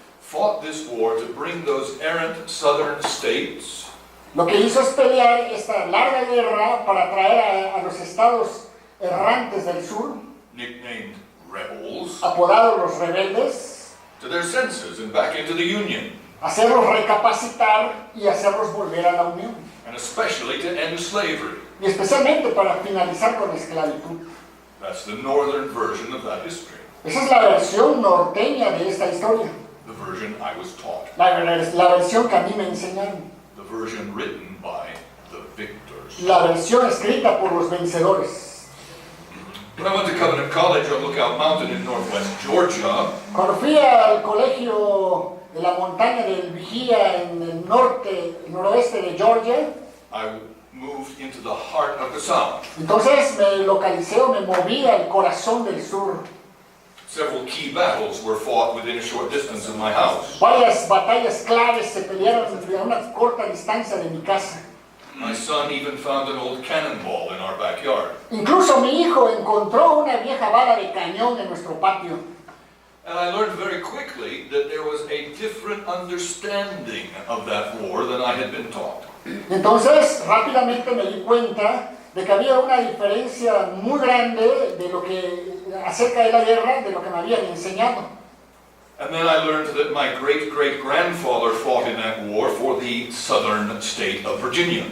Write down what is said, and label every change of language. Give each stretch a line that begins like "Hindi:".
English: fought this war to bring those errant southern states
Spanish: lo que hizo es pelear esta larga guerra para traer a los estados errantes del sur,
English: nicknamed rebels,
Spanish: apodados los rebeldes,
English: to their senses and back into the Union,
Spanish: hacerlos recapacitar y hacerlos volver a la unión,
English: and especially to end slavery.
Spanish: y especialmente para finalizar con la esclavitud.
English: That's the northern version of that history,
Spanish: Esa es la versión norteña de esta historia,
English: the version I was taught,
Spanish: la versión que a mí me enseñaron,
English: the version written by the victors.
Spanish: la versión escrita por los vencedores.
English: When I went to Covenant College on Lookout Mountain in northwest Georgia,
Spanish: Cuando fui al colegio de la montaña del Vigía en el noroeste de Georgia,
English: I moved into the heart of the South.
Spanish: entonces me localicé o me moví al corazón del sur.
English: Several key battles were fought within a short distance of my house.
Spanish: Varias batallas claves se pelearon a una corta distancia de mi casa.
English: My son even found an old cannonball in our backyard.
Spanish: Incluso mi hijo encontró una vieja bala de cañón en nuestro patio.
English: And I learned very quickly that there was a different understanding of that war than I had been taught.
Spanish: Entonces rápidamente me di cuenta de que había una diferencia muy grande de lo que acerca de la guerra de lo que me habían enseñado.
English: And then I learned that my great-great-grandfather fought in that war for the southern state of Virginia.